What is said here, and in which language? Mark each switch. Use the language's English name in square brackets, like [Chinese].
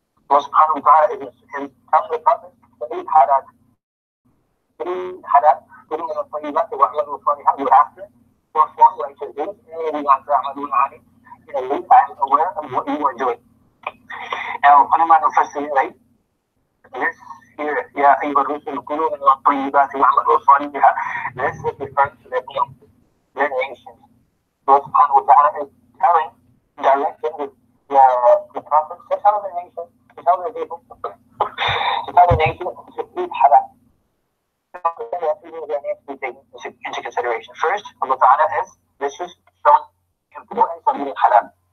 [English] Allah Subhanahu wa Ta'ala is telling the prophets to eat halal. [Arabic] كُلُوا مِنَ الطَّيِّبَاتِ وَاعْمَلُوا الصَّالِحَاتِ. [English] You have to perform righteous deeds. [Arabic] إِنِّي بِمَا تَعْمَلُونَ عَلِيمٌ. [English] Indeed, I am aware of what you are doing. Now, ulama al-Mufassirin, right? This here, [Arabic] يَا أَيُّهَا الرُّسُلُ كُلُوا مِنَ الطَّيِّبَاتِ وَاعْمَلُوا الصَّالِحَاتِ. [English] This is referring to their nations. Allah Subhanahu wa Ta'ala is directing the prophets to tell the nation, to tell the people, to tell the nation to eat halal. There are 3 things that need to be taken into consideration. First, Allah Ta'ala this is showing the importance of eating halal.